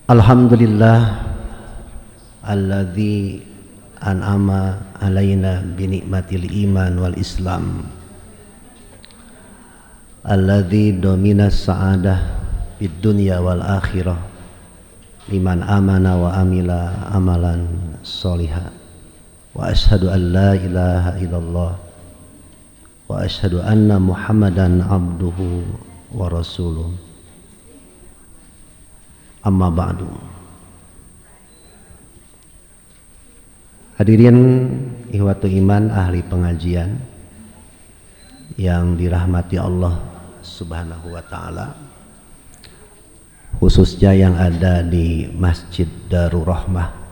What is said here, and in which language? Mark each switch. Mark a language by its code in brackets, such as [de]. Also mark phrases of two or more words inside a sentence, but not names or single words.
[ar] الحمد لله الذي أنعم علينا بنعمة الإيمان والإسلام الذي ضمن السعادة في الدنيا والآخرة لمن آمن وعمل عملا صالحا وأشهد أن لا إله إلا الله وأشهد أن محمدا عبده ورسوله. أما بعد. [id] Hadirin [ar] إخوة الإيمان [id] ahli pengajian yang dirahmati Allah [ar] سبحانه وتعالى, [id] khususnya yang ada di Masjid Darur Rahmah